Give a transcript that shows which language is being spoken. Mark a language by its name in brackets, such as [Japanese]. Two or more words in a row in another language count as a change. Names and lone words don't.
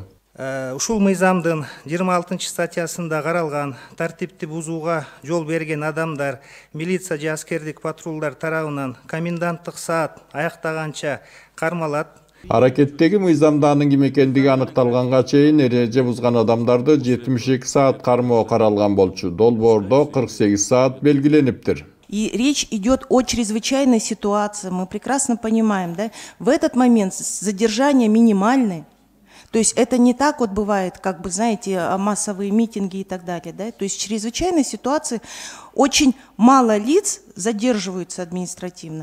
[Kyrgyz] Ушул мыйзамдын 26 статьясында каралган тартипти бузууга жол берген адамдар милиция же аскердик патрулдар тарабынан коменданттык саат аяктаганча кармалат. Аракеттеги мыйзамда анын ким экендиги аныкталганга чейин эреже бузган адамдарды 72 саат кармоо каралган болчу. Долбоордо 48 саат белгилениптир. [Russian] И речь идет о чрезвычайной ситуации, мы прекрасно понимаем, да? В этот момент задержания минимальные. То есть это не так вот бывает, как бы, знаете, массовые митинги и так далее. Да? То есть в чрезвычайной ситуации очень мало лиц задерживаются административно.